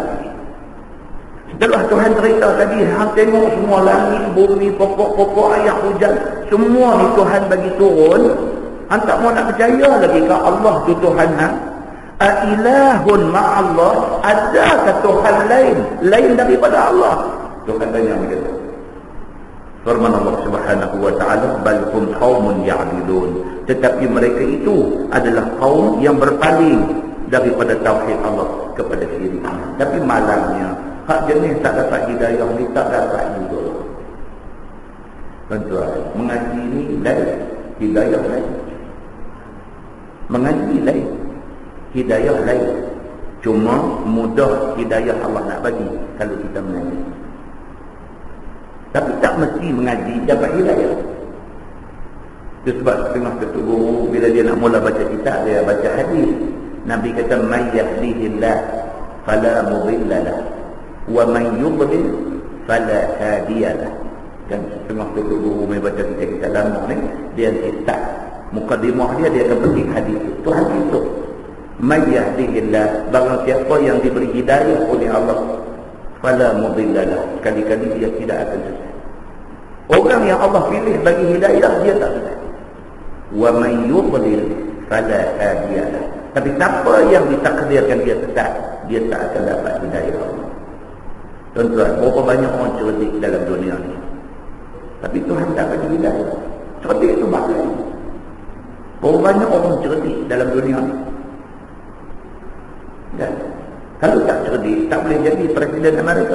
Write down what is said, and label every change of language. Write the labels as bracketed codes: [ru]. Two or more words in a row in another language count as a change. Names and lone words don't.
[ms] Setelah Tuhan cerita tadi, hang tengok semua langit, bumi, pokok-pokok, air hujan, semua ni Tuhan bagi turun. Hang tak mau nak percaya lagi ke Allah tu Tuhan hang? [ar] أإله مع الله, [ms] adakah Tuhan lain daripada Allah? Tuhan tanya begitu. Firman Allah [ar] سبحانه وتعالى, بل هم قوم يعدلون, [ms] tetapi mereka itu adalah kaum yang berpaling daripada tauhid Allah kepada syirik. Tapi malangnya hak jenis tak dapat hidayah ni tak dapat juga. Tuan-tuan, mengaji ni lain, hidayah lain. Mengaji lain, hidayah lain. Cuma mudah hidayah Allah nak bagi kalau kita mengaji. Tapi tak mesti mengaji dapat hidayah. Itu sebab setengah ketua guru bila dia nak mula baca kitab, dia baca hadis. Nabi kata, [ar] "من يهده الله فلا مضل له ومن يضلل فلا هادي له." [ms] Dan setengah ketua guru mai baca kitab lama ni, dia start mukadimah dia akan petik hadis itu. Hadis itu, [ar] "من يهده الله", [ms] barang siapa yang diberi hidayah oleh Allah, [ar] فلا مضل له, [ms] sekali-kali dia tidak akan sesat. Orang yang Allah pilih bagi hidayah, dia tak sesat. [ar] ومن يضلل فلا هادي له, [ms] tapi siapa yang ditakdirkan dia sesat, dia tak akan dapat hidayah Allah. Tuan-tuan, berapa banyak orang cerdik dalam dunia ni, tapi Tuhan tak bagi hidayah. Cerdik itu bagai. Berapa banyak orang cerdik dalam dunia ni, dan kalau tak cerdik, tak boleh jadi Presiden Amerika.